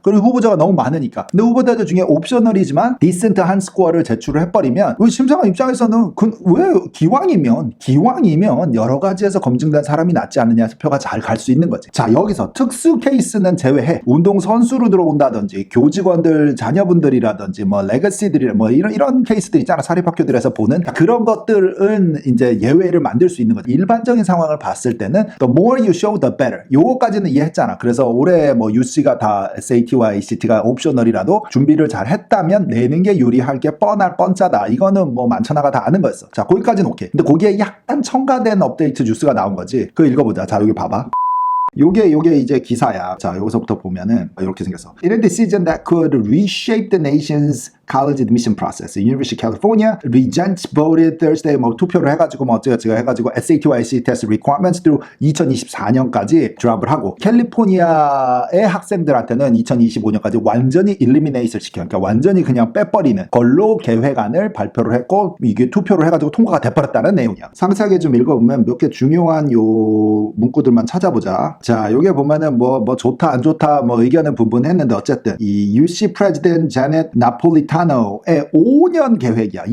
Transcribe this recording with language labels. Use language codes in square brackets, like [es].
[ko] 그리고 후보자가 너무 많으니까. 근데 후보자들 중에 옵셔널이지만 디센트한 스코어를 제출을 해버리면 심사관 입장에서는 왜 기왕이면 여러 가지에서 검증된 사람이 낫지 않느냐 해서 표가 잘 갈 수 있는 거지. 자, 여기서 특수 케이스는 제외해. 운동 선수로 들어온다든지 교직원들 자녀분들이라든지 뭐 레거시들이 뭐 이런 케이스들 있잖아. 사립학교들에서 보는 그런 것들은 이제 예외를 만들 수 있는 거지. 일반적인 상황을 봤을 때는 [en] the more you show the better. [ko] 요거까지는 이해했잖아. 그래서 올해 뭐 UC가 다 SAT와 ACT가 옵셔널이라도 준비를 잘 했다면 내는 게 유리할 게 뻔짜다. 이거는 뭐 만천하가 다 아는 거였어. 자, 거기까지는 오케이. 근데 거기에 약간 첨가된 업데이트 뉴스가 나온 거지. 그거 읽어보자. 자, 여기 봐봐. 요게 이제 기사야. 자, 여기서부터 보면은 이렇게 생겼어. [en] In a decision that could reshape the nation's college admission process, University of California Regents voted Thursday [ko] 뭐 투표를 해가지고 뭐 어쩌고저쩌고 해가지고 [en] SAT와 ACT test requirements through [ko] 2024년까지 드랍을 하고 캘리포니아의 학생들한테는 2025년까지 완전히 [en] eliminate을 시켜. [ko] 그러니까 완전히 그냥 빼버리는 걸로 계획안을 발표를 했고 이게 투표를 해가지고 통과가 돼버렸다는 내용이야. 상세하게 좀 읽어보면 몇 개 중요한 요 문구들만 찾아보자. 자, 요게 보면은 뭐 좋다 안 좋다 뭐 의견은 분분했는데 어쨌든 이 UC 프레지던트 제넷 나폴리타노의 5년 계획이야.